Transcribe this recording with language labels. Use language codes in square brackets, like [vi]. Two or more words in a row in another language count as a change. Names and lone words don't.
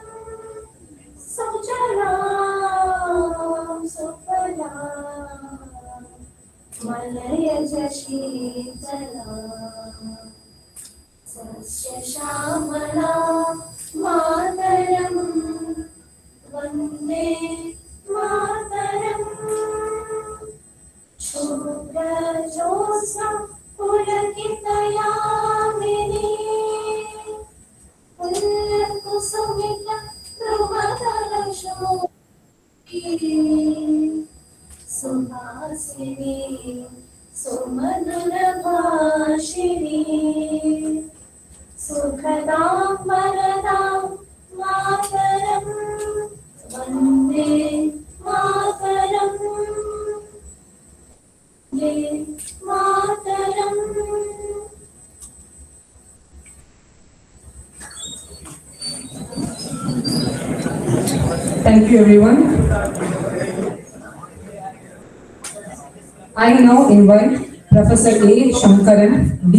[bn] সুজলাং সুফলাং মলয়জ শীতলাং শস্যশ্যামলাং মাতরম্ বন্দে মাতরম্. শুভ্রজ্যোৎস্না পুলকিতযামিনী পুল্লকুসুমিত ধ্রুবধরশোভিনী সুহাসিনী সুমধুরভাষিণী সুখদাং বরদাং মাতরং বন্দে মাতরম্ মাতরম্. [en] Thank you, everyone. I now invite Professor A. Shankaran, D.